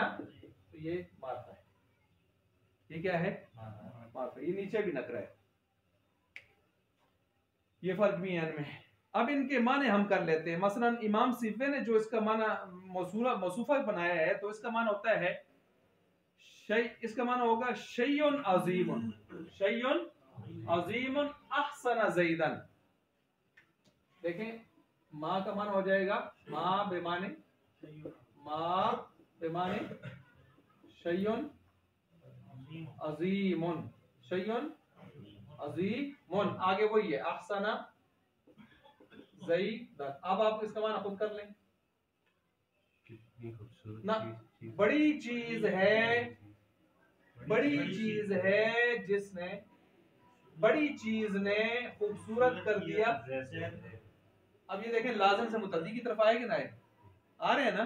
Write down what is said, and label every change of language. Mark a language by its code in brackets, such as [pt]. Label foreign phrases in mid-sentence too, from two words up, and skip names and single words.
[ur] تو یہ معرفہ ہے، یہ کیا ہے، معرفہ. یہ نیچے بھی نکرہ ہے، یہ فرق بھی ہے ان میں. اب ان کے معنی ہم کر لیتے ہیں. مثلاً امام سیبویہ نے جو اس کا معنی موصولہ موصوفہ بنایا ہے، تو اس کا معنی ہوتا ہے اس کا معنی ہوگا [ar] شيء عظيم، شيء عظيم أحسن زيدا. [ur] دیکھیں، ما کا معنی ہو جائے گا [ar] ما بمعنى، ما بمعنى شيء عظيم، شيء عظيم, [ur] آگے وہی ہے [ar] أحسن زيدا. [ur] اب آپ اس کا معنی خود کر لیں نا. بڑی چیز ہے، بڑی چیز ہے جس نے، بڑی چیز نے خوبصورت کر دیا. اب یہ دیکھیں، لازم سے متعدی کی طرف آئے گی نا، آ رہے ہیں نا.